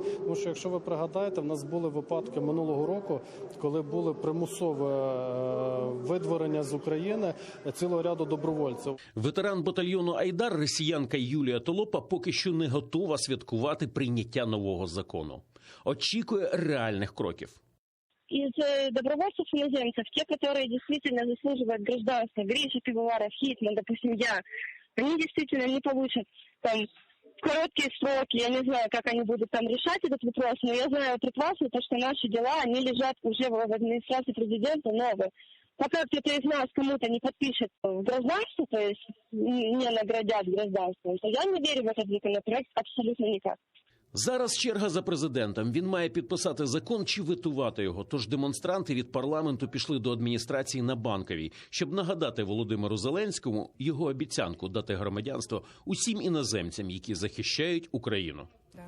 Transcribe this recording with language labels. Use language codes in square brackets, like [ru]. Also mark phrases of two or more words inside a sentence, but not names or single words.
[uk] Тому що, якщо ви пригадаєте, в нас були випадки минулого року, коли були примусове видворення з України цілого ряду добровольців. Ветеран батальйону «Айдар» росіянка Юлія Толопа поки що не готова святкувати прийняття нового закону. Очікує реальних кроків. [ru] Из добровольцев-иноземцев, те, которые действительно заслуживают гражданства, Гриша Пивоваров, Хитман, допустим, они действительно не получат там короткие сроки, я не знаю, как они будут там решать этот вопрос, но я знаю прекрасно, что наши дела, они лежат уже в администрации президента новые. Пока кто-то из нас кому-то не подпишет гражданство, то есть не наградят гражданством, то я не верю в этот законопроект абсолютно никак. [uk] Зараз черга за президентом. Він має підписати закон чи ветувати його. Тож демонстранти від парламенту пішли до адміністрації на Банковій, щоб нагадати Володимиру Зеленському його обіцянку дати громадянство усім іноземцям, які захищають Україну.